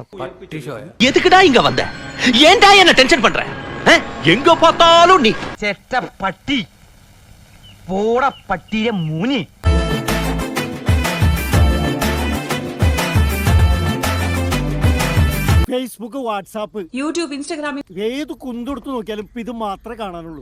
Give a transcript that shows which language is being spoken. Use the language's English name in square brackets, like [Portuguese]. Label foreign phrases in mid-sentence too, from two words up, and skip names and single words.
[Tamil] எதுக்குடா இங்க வந்த? ஏன்டா என்ன டென்ஷன் பண்ற? எங்க பார்த்தாலும் நீ [Malayalam] ചെറ്റ പട്ടി പോട പട്ടിയെ മൂനി. ഫേസ്ബുക്ക്, വാട്സാപ്പ്, യൂട്യൂബ്, ഇൻസ്റ്റാഗ്രാമിൽ ഏത് കുന്തെടുത്ത് നോക്കിയാലും ഇത് മാത്രമേ കാണാനുള്ളൂ.